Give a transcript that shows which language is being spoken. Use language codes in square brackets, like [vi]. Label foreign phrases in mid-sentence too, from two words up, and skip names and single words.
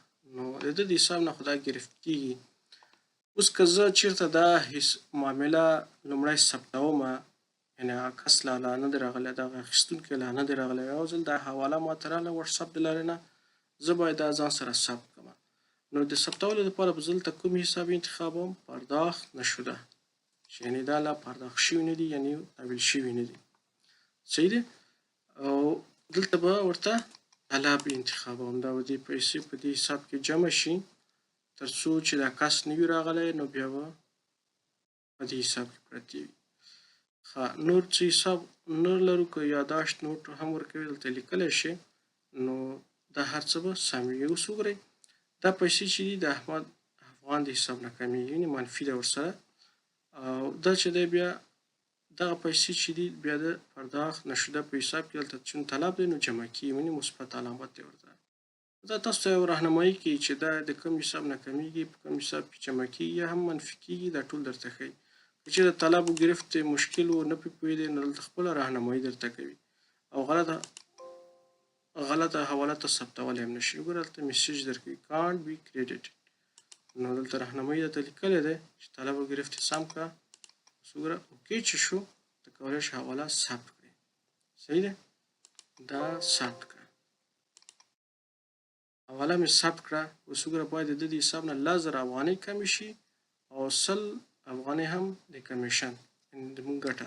[ps] نو د ده د حساب نه خو دا ګرفت کېږي. اوس که زه چېرته دا معامله لومړی ثبتومه، یعنې هغه کس لا نه دی راغلی، دغه اخیستونکی لا نه دی راغلی، یو ځل دا حواله ماته راغله وټساپ د لارې نه، زه باید دا ځان سره ثبت کړم. نو د ثبتولو لپاره به زه دلته کوم حساب انتخابوم؟ پرداخت نشده، چې یعنې دا لا پرداخت شوي نه دي، یعنې تحویل شوي نه دي. صحیح دی؟ او دلته به ورته طلب انتخابوم. دا به دې پیسې په دې حساب کې جمع شي تر څو چې دا کس نه وي راغلی، نو بیا به په دې حساب کې پرتې وي. نور څه حساب نه لرو، که یاداشت نوټ هم ورکوي دلته لیکلی شي، نو دا هر څه به سم وي. اوس وګورئ دا پیسې چې دي د احمد افغان د حساب نه کمیږي، یعنې منفي ده ورسره. او دا چې دی بیا دغه پیسې چې دي بیا د پرداخت نشده په حساب کې دلته چون طلب دی نو جمع کېږي، یعنې مثبت علامت دی ورته. دا تاسو ته یو راهنمایي کوي چې دا د کوم حساب نه کمیږي، په کوم حساب کې جمع کېږي یا هم منفي کېږي، دا ټول درته ښیي. که چېرته طلب و ګرفت مشکل و نه پرې پوهېدی نو دلته خپله راهنمایي درته کوي. او غلطه حواله ته ثبتولی هم نه شي. وګوره دلته میسج درکوي [en] can't be credited. [ps] نو دلته راهنمایي درته لیکلی دی چې طلب و ګرفت یې سم کړه. اوس وګوره اوکې چې شو، ته کولی شې حواله ثبت کړې. صحیح دی؟ دا ثبت کړه. حواله مې ثبت کړه. اوس وګوره باید د ده د حساب نه 10,000 افغانۍ کمې شي او 100 افغانۍ هم د کمیشن، یعنې زموږ ګټه.